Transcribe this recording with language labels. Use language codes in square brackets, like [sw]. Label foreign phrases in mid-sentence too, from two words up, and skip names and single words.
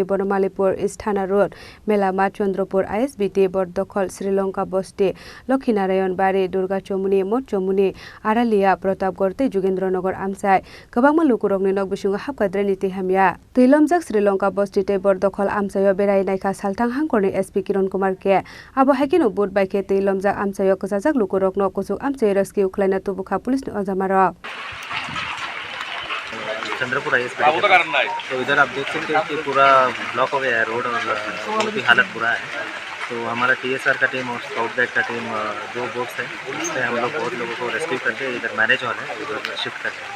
[trp] Bonomalipur East Thana Road Melama Chandrapur ISBT Boldakhal Srilanka Basti Lokhinarayan Bari Durga Chomini Mot Chomini Aralia Pratapgarh te Jugendranagar Amchai kabangma lukurokni nok bisingo hapkadrai ni te hamya Lomjak Srilanka Basti te Boldakhal Amchai Beraiwi Salthang Hangkhorni SP Kiran Kumar ke abo hakino boot bike he Lomjak Amchai kachajak lukurokno kuchuk Amchai rescue khlaina tubukha police no ojamaro [hi] चंद्रपुरा तो इधर आप देख सकते हैं कि पूरा ब्लॉक हो गया है रोड और बहुत ही हालत बुरा है। तो हमारा TSR का टीम और स्काउट गाइड का टीम दो बोट्स है, उससे हम लोग बहुत लोगों को रेस्क्यू करके इधर [en] manage hall [hi] है उधर शिफ्ट करते हैं।